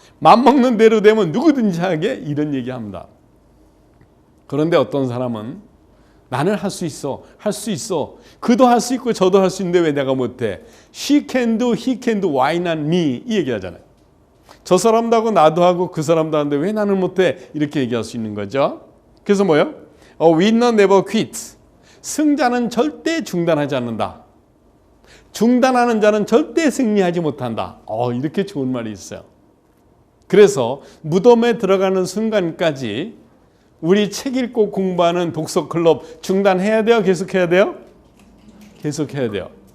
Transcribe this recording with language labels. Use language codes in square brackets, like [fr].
[ko] 맘먹는 대로 되면 누구든지 하게? 이런 얘기합니다. 그런데 어떤 사람은 나는 할 수 있어. 할 수 있어. 그도 할 수 있고 저도 할 수 있는데 왜 내가 못해? [en] She can do, he can do, why not me? [ko] 이 얘기하잖아요. 저 사람도 하고 나도 하고 그 사람도 하는데 왜 나는 못해? 이렇게 얘기할 수 있는 거죠. [en] 그래서 뭐예요? winner never quits. [ko] 승자는 절대 중단하지 않는다. 중단하는 자는 절대 승리하지 못한다. 이렇게 좋은 말이 있어요. 그래서 무덤에 들어가는 순간까지 우리 책 읽고 공부하는 독서 클럽 중단해야 돼요? 계속해야 돼요? 계속해야 돼요.